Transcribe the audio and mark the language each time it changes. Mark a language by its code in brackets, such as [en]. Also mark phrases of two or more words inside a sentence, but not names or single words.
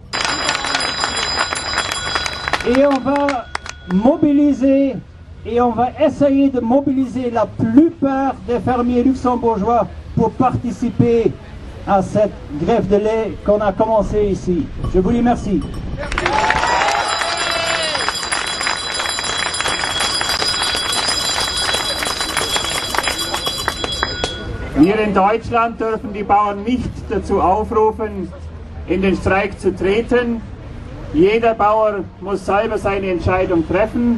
[fr] Et on va mobiliser et on va essayer de mobiliser la plupart des fermiers luxembourgeois pour participer à cette grève de lait qu'on a commencé ici. Je vous remercie. [de] Wir in Deutschland dürfen die Bauern nicht dazu aufrufen, in den Streik zu treten. Jeder Bauer muss selber seine Entscheidung treffen.